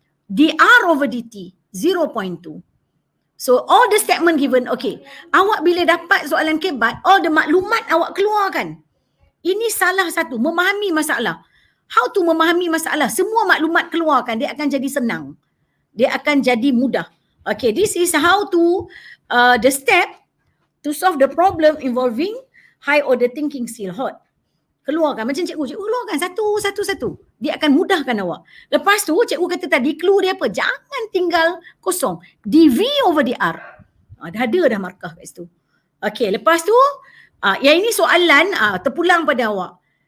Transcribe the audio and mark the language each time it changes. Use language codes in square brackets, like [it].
[en] dr over dt 0.2. So all the statement given. Okay. [ms] Awak bila dapat soalan kebat, [en] all the [ms] maklumat awak keluarkan. Ini salah satu. Memahami masalah. How to memahami masalah. Semua maklumat keluarkan. Dia akan jadi senang. Dia akan jadi mudah. Okay. [en] This is how to the step to solve the problem involving high order thinking skill. Hot. [ms] Keluarkan macam cikgu keluarkan satu. Dia akan mudahkan awak. Lepas tu cikgu kata tadi clue dia apa? Jangan tinggal kosong. dV over dr. Dah ada dah markah kat situ. Okey, lepas tu yang ini soalan terpulang pada awak.